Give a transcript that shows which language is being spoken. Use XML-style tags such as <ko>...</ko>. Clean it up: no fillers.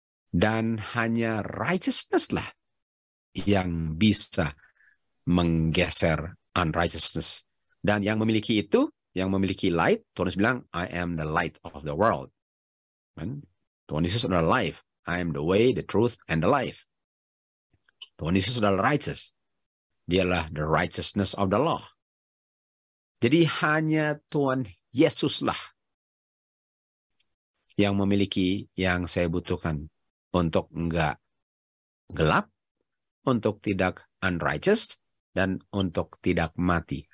<id>Dan hanya righteousness lah yang bisa menggeser unrighteousness. Dan yang memiliki itu, yang memiliki light, Tuhan Yesus bilang,</id> <en>I am the light of the world.</en> <id>Kan? Tuhan Yesus adalah life.</id> <en>I am the way, the truth, and the life.</en> <id>Tuhan Yesus adalah righteous. Dialah</id> <en>the righteousness of the law.</en> <id>Jadi hanya Tuhan Yesuslah yang memiliki yang saya butuhkan untuk enggak gelap, untuk tidak unrighteous, dan untuk tidak mati.</id>